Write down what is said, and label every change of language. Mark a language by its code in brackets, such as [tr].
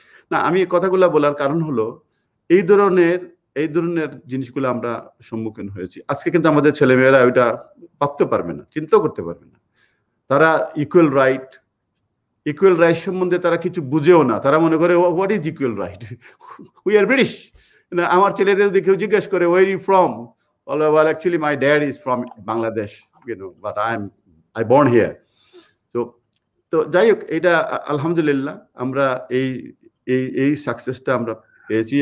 [bn] না, আমি কথাগুলো বলার কারণ হলো এই ধরনের জিনিসগুলো আমরা সম্মুখীন হয়েছি। আজকে কিন্তু আমাদের ছেলেমেয়েরা ওইটা ভাবতে পারবে না, চিন্তাও করতে পারবে না। তারা ইকুয়াল রাইট সম্বন্ধে তারা কিছু বুঝেও না। তারা মনে করে [en] What is equal right, we are British. [bn] আমার ছেলেরা যদি কেউ জিজ্ঞেস করে [en] Where you from, well actually my dad is from Bangladesh, but I born here. [bn] তো যাই হোক, এটা আলহামদুলিল্লাহ আমরা এই সাকসেসটা আমরা পেয়েছি।